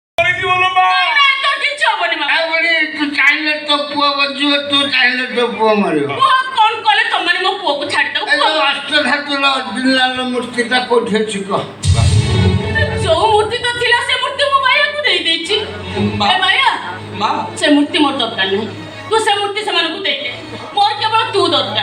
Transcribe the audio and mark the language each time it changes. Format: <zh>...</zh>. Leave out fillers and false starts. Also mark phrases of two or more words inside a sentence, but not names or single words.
<bn>কি বলো মা</bn> <or>ନାଇଁ ତୋର କିଛି ହବନି ମା ତୁ ଚାହିଁଲେ ତ ପୁଅ ବଞ୍ଚିବ ତୁ ଚାହିଁଲେ ତ ପୁଅ ମାରିବ পুଅ କଣ କଲେ ତମମାନେ ମୋ ପୁଅକୁ ଛାଡ଼ିଦବ ଏ ଯୋଉ ଅଷ୍ଟଧାତୁର ଅରିଜିନାଲ ମୂର୍ତ୍ତିଟା କୋଉଠି ଅଛି କହ ଯୋଉ ମୂର୍ତ୍ତି ତ ଥିଲା ସେ ମୂର୍ତ୍ତି ମୁଁ ମାୟାକୁ ଦେଇଦେଇଛି ଏ ମାୟା ମା ସେ ମୂର୍ତ୍ତି ମୋର ଦରକାର ନାହିଁ ତୁ ସେ ମୂର୍ତ୍ତି ସେମାନଙ୍କୁ ଦେଇଦେ ମୋର କେବଳ ତୁ ଦରକାର</or>